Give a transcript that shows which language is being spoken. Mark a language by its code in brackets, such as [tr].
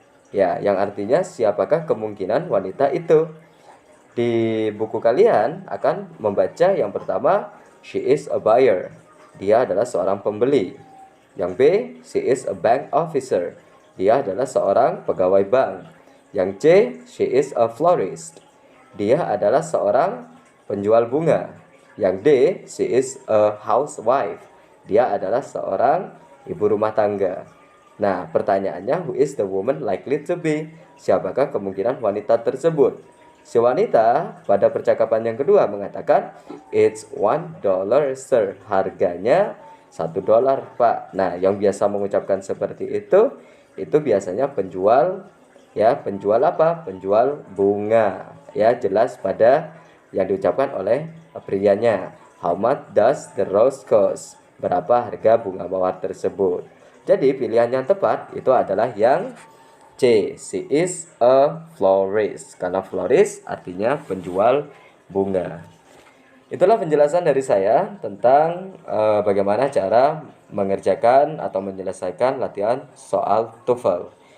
[id] Ya, yang artinya siapakah kemungkinan wanita itu? Di buku kalian akan membaca yang pertama, [en] she is a buyer. [id] Dia adalah seorang pembeli. [en] Yang B, she is a bank officer. [id] Dia adalah seorang pegawai bank. Yang C, [en] she is a florist. [id] Dia adalah seorang penjual bunga. [en] Yang D, she is a housewife. [id] Dia adalah seorang ibu rumah tangga. Nah, pertanyaannya, [en] who is the woman likely to be? [id] Siapakah kemungkinan wanita tersebut? Si wanita pada percakapan yang kedua mengatakan, [en] it's $1 sir. [id] Harganya $1 pak. Nah, yang biasa mengucapkan seperti itu biasanya penjual, ya, penjual apa? Penjual bunga. Ya, jelas pada yang diucapkan oleh prianya. [en] How much does the rose cost? [id] Berapa harga bunga mawar tersebut? Jadi pilihan yang tepat itu adalah yang C. [en] She is a florist. [id] Karena florist artinya penjual bunga. Itulah penjelasan dari saya tentang bagaimana cara mengerjakan atau menyelesaikan latihan soal TOEFL.